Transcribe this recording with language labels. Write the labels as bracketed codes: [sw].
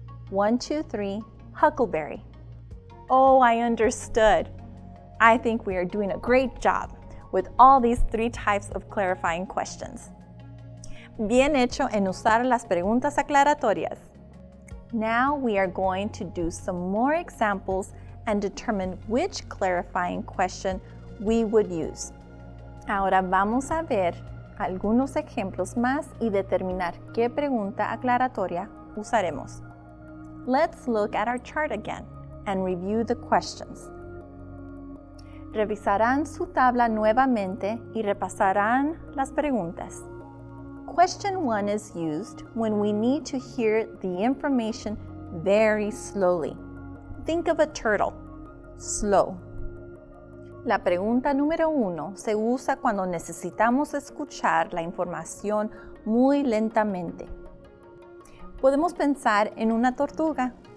[en] 123 Huckleberry. Oh, I understood. I think we are doing a great job with all these 3 types of clarifying questions. [es] Bien hecho en usar las preguntas aclaratorias. [en] Now we are going to do some more examples and determine which clarifying question we would use. [es] Ahora vamos a ver algunos ejemplos más y determinar qué pregunta aclaratoria usaremos. [en] Let's look at our chart again and review the questions. [es] Revisarán su tabla nuevamente y repasarán las preguntas. [en] Question 1 is used when we need to hear the information very slowly. Think of a turtle. Slow. [es] La pregunta número 1 se usa cuando necesitamos escuchar la información muy lentamente. Podemos pensar en una tortuga.